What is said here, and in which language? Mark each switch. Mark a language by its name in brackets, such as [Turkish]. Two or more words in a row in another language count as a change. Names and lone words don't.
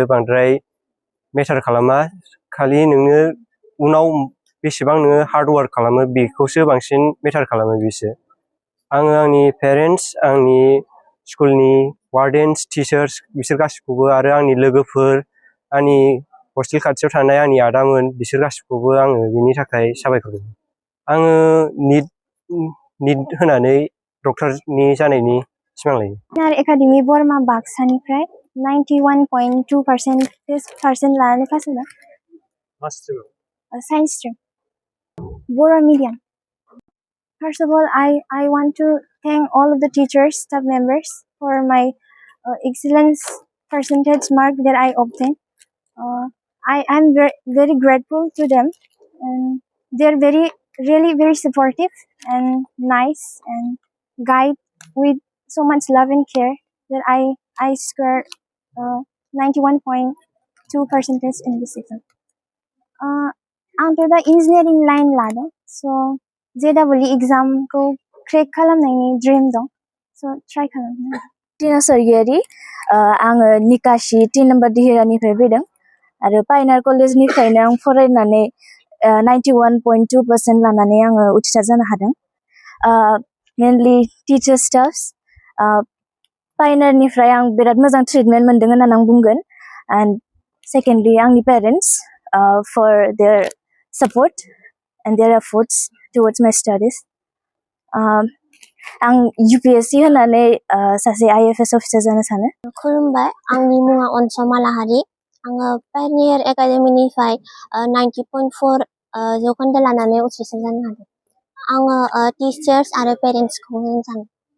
[Bodo] बांद्राय मेटार खालामा खालि नोङो उनाव बेसेबां नोङो [English] hard work [Bodo] खालामो बेखौसो बांसिन मेटार खालामो बिसो आङो आंनि पेरेन्टस आंनि स्कुलनि [English] wardens teachers [Bodo] बिसोर गासिखौबो आरो आंनि लोगोफोर आंनि हस्टेल खाथियाव थानाय आंनि आदामोन बिसोर गासिखौबो आङो बिनि थाखाय साबायखर होयो आङो निट होनानै डक्टरनि जानायनि सिमां लायो फाइनाल एकाडेमि बरमा बाक्सानिफ्राय 91.2% लानानै पास जादों [English] science stream [Bodo] बर' [English] medium. First of all, I want to thank all of the teachers, staff members for my excellence percentage mark that I obtained. I am very grateful to them, and they're really very supportive and nice and guide with so much love and care that I scored 91.2% in this exam. [Bodo] आंथ' दा [English] engineering line [Bodo] लादों स' JEE एग्जामखौ क्रेक खालामनायनि ड्रिम दं स' ट्राइ खालामनो टिना स्वर्गियारी आङो निकासि 3 नम्बर दिहिरानिफ्राय फैदों आरो फाइनाल कलेजनिफ्रायनो आं फरायनानै 91.2% लानानै आङो उथ्रिसार जानो हादों [English] mainly teacher staffs [Bodo] फाइनालनिफ्राय आं बिराद मोजां ट्रिटमेन्ट मोन्दों होननानै आं बुंगोन [English] and secondly [Bodo] आंनि पेरेन्टस [English] for their support and their efforts towards my studies. [Bodo] आं UPSC होनानै सासे [English] IFS officer [Bodo] जानो सानो। खुलुमबाय आंनि मुङा अनसमा लाहारि आङो पायनियार एकाडेमिनिफ्राय 90.4 जौखोन्दो लानानै उथ्रिसार जानो हादों आङो टिचार्स आरो पेरेन्टसखौ होननो सानो